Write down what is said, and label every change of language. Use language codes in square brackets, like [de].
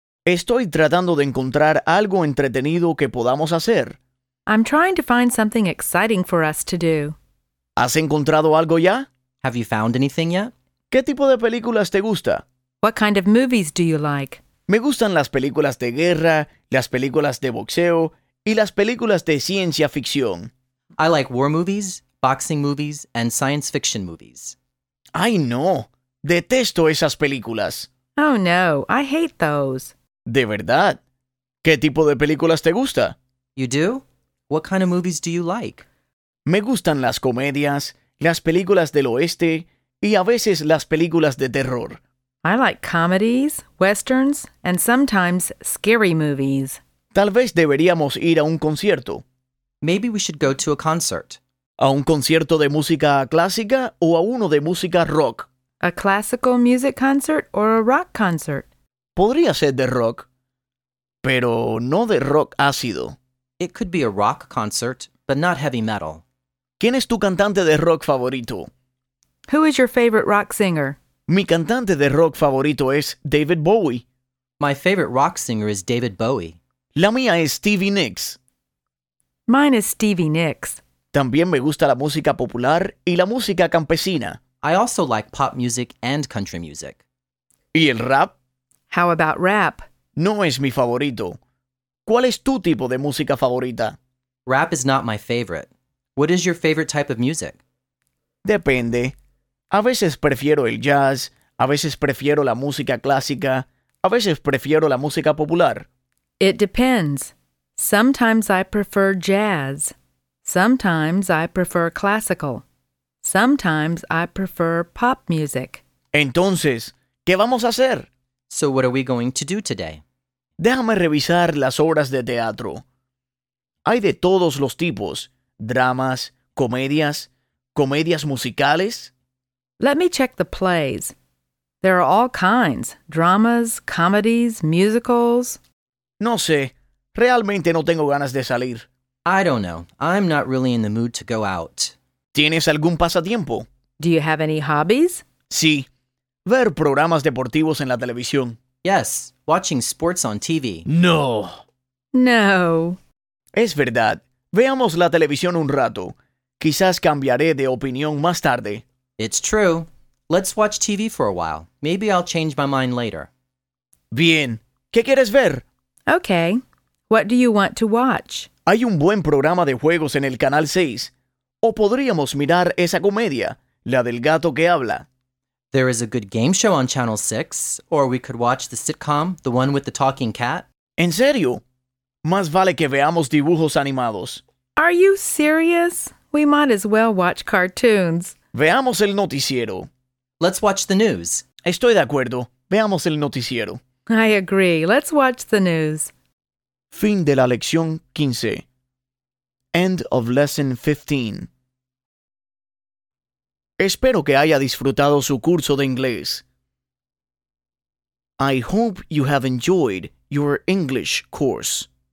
[es] Estoy tratando de encontrar algo entretenido que podamos hacer. [en] I'm trying to find something exciting for us to do. [es] ¿Has encontrado algo ya? [en] Have you found anything yet? [es] ¿Qué tipo de películas te gusta? [en] What kind of movies do you like? [es] Me gustan las películas de guerra, las películas de boxeo y las películas de ciencia ficción. [en] I like war movies, boxing movies, and science fiction movies. [es] ¡Ay, no! Detesto esas películas. [en] Oh, no. I hate those. [es] ¿De verdad? ¿Qué tipo de películas te gusta? [en] You do? What kind of movies do you like? [es] Me gustan las comedias, las películas del oeste y a veces las películas de terror. [en] I like comedies, westerns, and sometimes scary movies. [es] Tal vez deberíamos ir a un concierto. [en] Maybe we should go to a concert. [es] ¿A un concierto de música clásica o a uno de música rock? [en] A classical music concert or a rock concert? [es] Podría ser de rock, pero no de rock ácido. [en] It could be a rock concert, but not heavy metal. [es] ¿Quién es tu cantante de rock favorito? [en] Who is your favorite rock singer? [es] Mi cantante de rock favorito es David Bowie. [en] My favorite rock singer is David Bowie. [es] La mía es Stevie Nicks. [en] Mine is Stevie Nicks. [es] También me gusta la música popular y la música campesina. [en] I also like pop music and country music. [es] ¿Y el rap? [en] How about rap? [es] No es mi favorito. ¿Cuál es tu tipo de música favorita? [en] Rap is not my favorite. What is your favorite type of music? [es] Depende. A veces prefiero el jazz, a veces prefiero la música clásica, a veces prefiero la música popular. [en] It depends. Sometimes I prefer jazz. Sometimes I prefer classical. Sometimes I prefer pop music. [es] Entonces, ¿qué vamos a hacer? [en] So what are we going to do today? [es] Déjame revisar las obras de teatro. Hay de todos los tipos. Dramas, comedias, comedias musicales. [en] Let me check the plays. There are all kinds. Dramas, comedies, musicals. [es] No sé. Realmente no tengo ganas de salir. [en] I don't know. I'm not really in the mood to go out. [es] ¿Tienes algún pasatiempo? [en] Do you have any hobbies? [es] Sí. Ver programas deportivos en la televisión. [en] Yes, watching sports on TV. [es] No. [en] No. [es] Es verdad. Veamos la televisión un rato. Quizás cambiaré de opinión más tarde. [en] It's true. Let's watch TV for a while. Maybe I'll change my mind later. [es] Bien. ¿Qué quieres ver? [en] Okay. What do you want to watch? [es] Hay un buen programa de juegos en el Canal 6. O podríamos mirar esa comedia, La del Gato que Habla. [en] There is a good game show on Channel 6. Or we could watch the sitcom, The One with the Talking Cat. [es] ¿En serio? Más vale que veamos dibujos animados. [en] Are you serious? We might as well watch cartoons. [es] Veamos el noticiero. [en] Let's watch the news. [es] Estoy de acuerdo. Veamos el noticiero. [en] I agree. Let's watch the news. [es] Fin de la lección 15. [en] End of lesson 15. [es] Espero que haya disfrutado su curso de inglés. [en] I hope you have enjoyed your English course.